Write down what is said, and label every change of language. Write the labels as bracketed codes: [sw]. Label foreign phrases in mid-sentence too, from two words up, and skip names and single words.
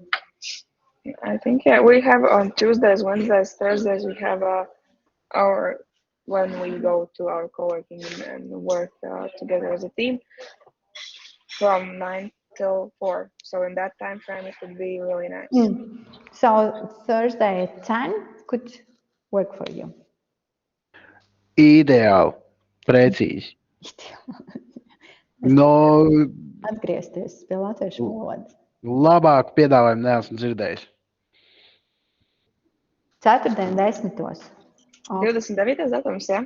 [en] I think, yeah, we have on Tuesdays, Wednesdays, Thursdays, we have our, when we go to our co-working and work together as a team from 9 till 4. So in that time frame, it would be really nice. So Thursday at 10 could work for you. [lv] Ideāli, precīzi. No, Atgriezties pie latviešu valodas. Labāk piedāvājumu neesmu dzirdējis. Ceturtdien 10. 29. datums, jā?